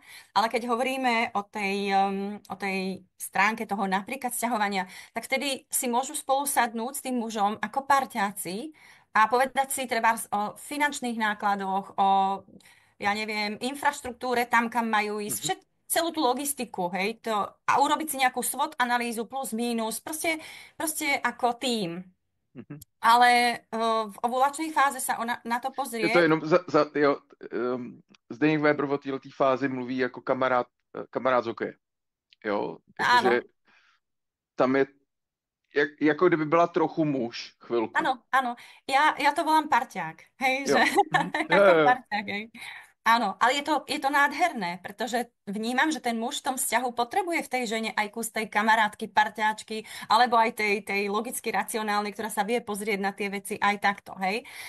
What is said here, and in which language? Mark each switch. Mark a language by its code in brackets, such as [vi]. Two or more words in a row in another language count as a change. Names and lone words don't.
[sk] Ale keď hovoríme o tej stránke toho napríklad sťahovania, tak vtedy si môžu spolu sadnúť s tým mužom ako parťáci a povedať si treba o finančných nákladoch, o, ja neviem, infraštruktúre tam, kam majú ísť, Mhm. celú tú logistiku, hej, a urobiť si nejakú SWOT analýzu plus, mínus, proste ako tým. Mhm. Ale v ovulačnej fáze sa ona na to [cs] Je to [sk] pozrie. [cs] jenom jo, Zdeněk Weber o této fázi mluví jako kamarád z hokeje. Jo, jakože [sk] Áno, [cs] tam je, jako kdyby byla trochu muž chvilku. [sk] áno. Ja to volám parťák. Hej, že [cs] Jo. Mhm. Jo, [sk] ako [cs] jo, jo. [sk] parťák, hej. Áno, ale je to nádherné, pretože vnímam, že ten muž v tom vzťahu potrebuje v tej žene aj kus tej kamarátky, parťáčky, alebo aj tej logicky racionálnej, ktorá sa vie pozrieť na tie veci aj takto, hej.